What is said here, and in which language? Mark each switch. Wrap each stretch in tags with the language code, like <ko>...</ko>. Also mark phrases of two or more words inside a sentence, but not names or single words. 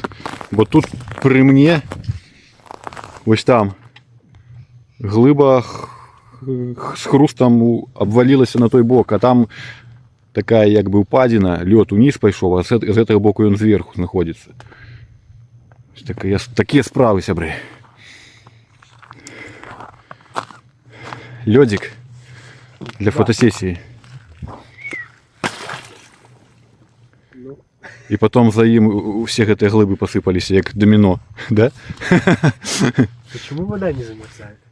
<be>Бо тут пры мне вось там глыба з хрустам абвалілася на той бок, а там такая як бы упадзіна, лёд уніз пайшоў, а з гэтага боку ён зверху знаходзіцца.</be> <ru>Такие</ru> <be>справы, сябры.</be> <ru>Лёдик для фотосессии. И потом за им все</ru> <be>гэтыя глыбы</be> <ru>посыпались, як домино, да? Почему вода не замерзает?</ru>